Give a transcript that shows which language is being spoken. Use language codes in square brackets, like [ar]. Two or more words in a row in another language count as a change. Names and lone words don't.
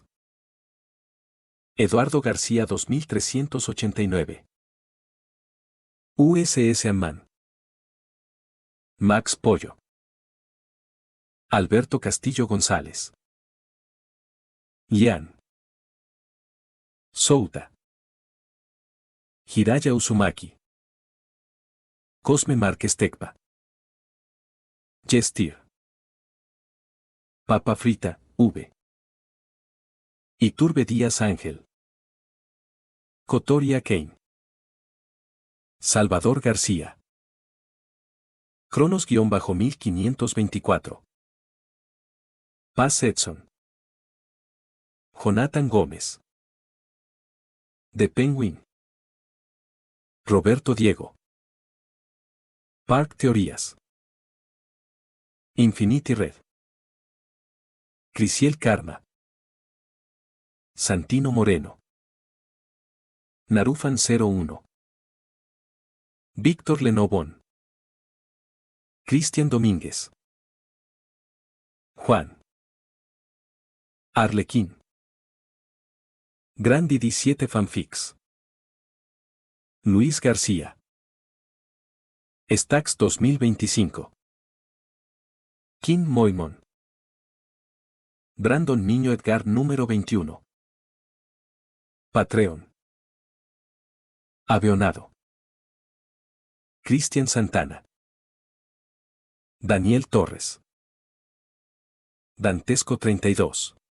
[es] Eduardo García 2389. USS Amman. Max Pollo. Alberto Castillo González. Lian. Souta. Hiraya Uzumaki. Cosme Márquez Tecpa. Jestir. Papa Frita, V. Iturbe Díaz Ángel. Cotoria Kane. Salvador García. Cronos-1524. Paz Edson. Jonathan Gómez. The Penguin. Roberto Diego. Park Teorías. Infinity Red. Crisiel Karma. Santino Moreno. Narufan 01. Víctor Lenovón. Cristian Domínguez. Juan. Arlequín. Grandi 17 Fanfics. Luis García. Stax 2025. Kim Moimon. Brandon Niño Edgar número 21. Patreon. Avionado. Cristian Santana. Daniel Torres. Dantesco 32.